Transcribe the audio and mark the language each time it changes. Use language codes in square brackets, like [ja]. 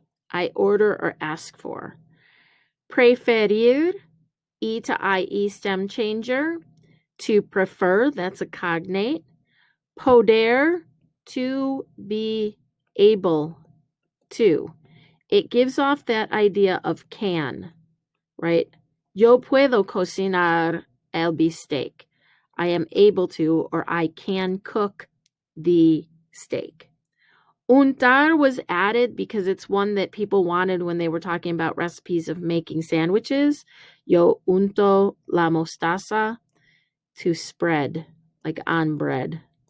[en] I order or ask for. Preferir, E to IE stem changer. To prefer, that's a cognate. Poder, to be able to. It gives off that idea of can, right? [es] Yo puedo cocinar el bistec. [en] I am able to, or I can cook the steak. Untar was added because it's one that people wanted when they were talking about recipes of making sandwiches. [es] Yo unto la mostaza, [en] to spread, like on bread.